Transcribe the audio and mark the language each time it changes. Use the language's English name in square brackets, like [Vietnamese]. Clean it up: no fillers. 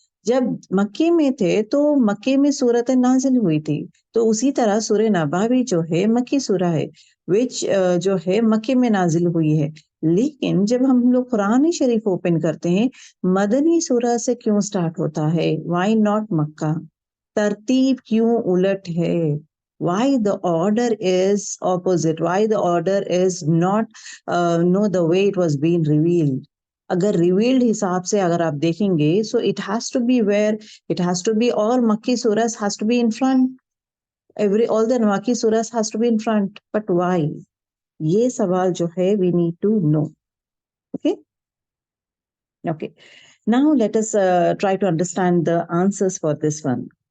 [Hindi] जब मक्के में थे तो मक्के में सूरत नाजिल हुई थी, तो उसी तरह सूरह नबा भी जो है मक्की सूरा है, विच जो है मक्के में नाजिल हुई है। लेकिन जब हम लोग कुरान शरीफ ओपन करते हैं, मदनी सूरा से क्यों स्टार्ट होता है? [English] Why not Makkah? [Hindi] तरतीब क्यों उलट है? [English] Why the order is opposite? Why the order is not no the way it was being revealed? [Hindi] अगर रिवील्ड हिसाब से अगर आप देखेंगे, [English] So it has to be where, it has to be all Makki surahs has to be in front, every all the Makki surahs has to be in front, but why? [Hindi] ये सवाल जो है [English] We need to know. Okay okay, now let us try to understand the answers for this one.